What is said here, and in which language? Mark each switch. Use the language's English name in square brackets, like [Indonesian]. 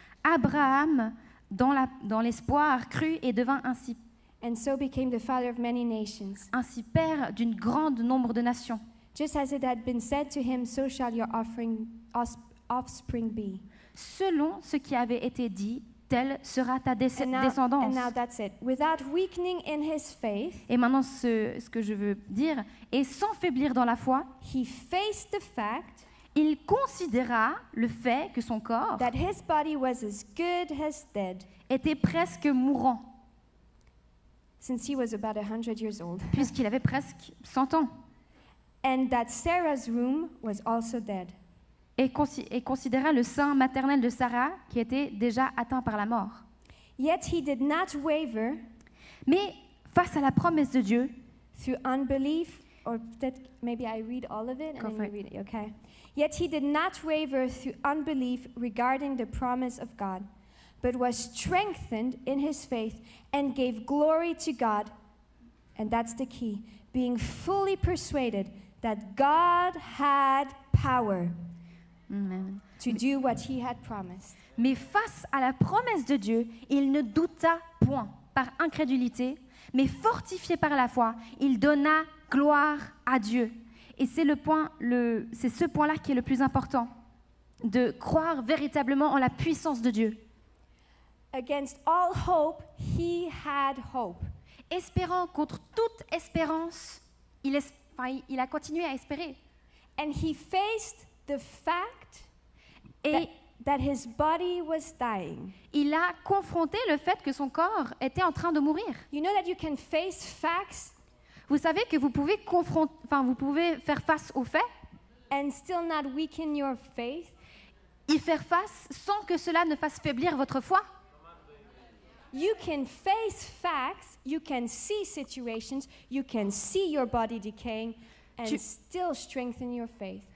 [French] Abraham, dans l'espoir, crut et devint [English] and so became the father of many nations. [French] ainsi père d'une grande nombre de nations. [English] Just as it had been said to him, so shall your offspring be. [French] Selon ce qui avait été dit, telle sera ta [English] And [French] descendance. [English] now that's it. Without weakening in his faith, [French] Et maintenant, ce que je veux dire, et sans faiblir dans la foi, [English] he faced the fact [French] il considéra le fait que son corps [English] that his body was as good as dead, [French] était presque mourant, [English] since he was about 100 years old, [French] puisqu'il avait presque 100 ans, [English] and that Sarah's womb was also dead. [French] et considéra le sein maternel de Sarah, qui était déjà atteint par la mort. [English] Yet he did not waver [French] Mais face à la promesse de Dieu, [English] through unbelief, or that maybe I read all of it and Go then for you it. read it, okay? Yet he did not waver through unbelief regarding the promise of God, but was strengthened in his faith and gave glory to God, and that's the key, being fully persuaded that God had power to do what he had promised. [French] mais face à la promesse de Dieu, il ne douta point par incrédulité, mais fortifié par la foi, il donna gloire à Dieu. Et c'est c'est ce point-là qui est le plus important, de croire véritablement en la puissance de Dieu. [English] Against all hope, he had hope. [French] Espérant contre toute espérance, il a continué à espérer. [English] And he faced the fact [French] Et [English] that his body was dying. [French] il a confronté le fait que son corps était en train de mourir. [English] You know that you can face facts [French] Vous savez que vous pouvez faire face aux faits, [English] and still not weaken your faith? [French] y faire face sans que cela ne fasse faiblir votre foi. [English] You can face facts, you can see situations, you can see your body decaying and still strengthen your faith.